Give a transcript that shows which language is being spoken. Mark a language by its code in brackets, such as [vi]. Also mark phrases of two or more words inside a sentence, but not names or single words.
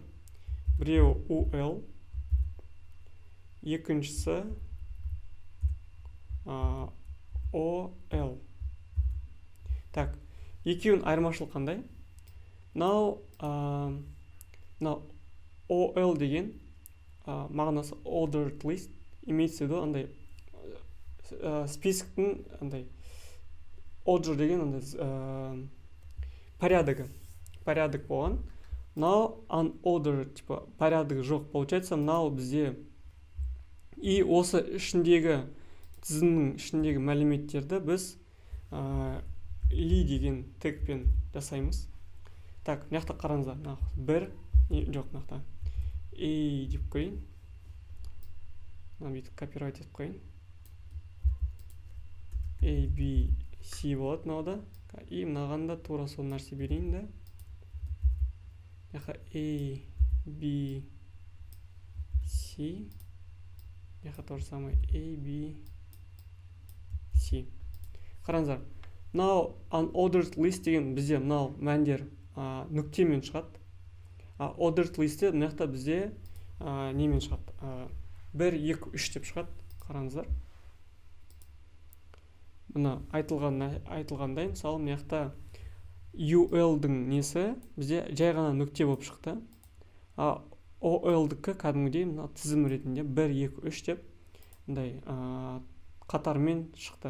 [kk] Біреуі UL, екіншісі OL. Так, екеуінің айырмашылығы қандай? Мынау OL деген мағынасы [en] ordered list, [ru] имеется в виду [kk] андай списоктың андай order деген андай порядок болған. Мынау unordered, типа порядок жоқ. Получается, мынау бізде и осы ішіндегі тізімнің ішіндегі мәліметтерді біз li деген тегпен жасаймыз. Так, мына жақта қараңыздар. Бір жоқ, мына жақта A деп қойын. Бүйтіп копировать етіп қойын. A, B, C болады мынау да. И мынаған да тура сол нәрсе берейін да. A, B, C. [ru] То же самое A, B, C. [kk] Қараңыздар. Мынау [en] unordered list [kk] деген бізде мынау мәндер нүктемен шығады. [en] Ordered listте [kk] мына жақта бізде немен шығады? 1, 2, 3 деп шығады. Қараңыздар. Мына айтылғандай, мысалы мына жақта UL-дің несі бізде жай ғана нүкте болып шықты. OL-дікі кәдімгідей мына тізім ретінде 1, 2, 3 деп қатармен шықты.